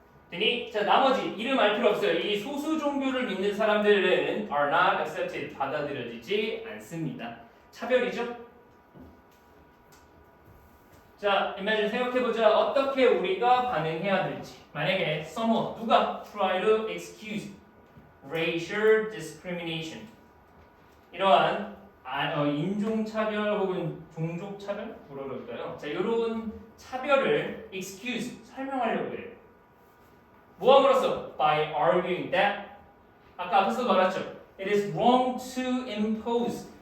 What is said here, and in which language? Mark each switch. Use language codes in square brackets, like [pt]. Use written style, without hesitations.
[ko] 됐니? 자, 나머지 이름 알 필요 없어요. 이 소수 종교를 믿는 사람들은 [en] are not accepted. [ko] 받아들여지지 않습니다. 차별이죠? 자, imagine 생각해보자. 어떻게 우리가 반응해야 될지. 만약에 [en] someone, [ko] 누가 [en] try to excuse racial discrimination. [ko] 이러한 인종차별 혹은 종족차별? 뭐라 그럴까요? 자, 이런 차별을 excuse, 설명하려고 해요. 뭐함으로써? [en] By arguing that [ko] 아까 앞에서 말했죠. [en] It is wrong to impose.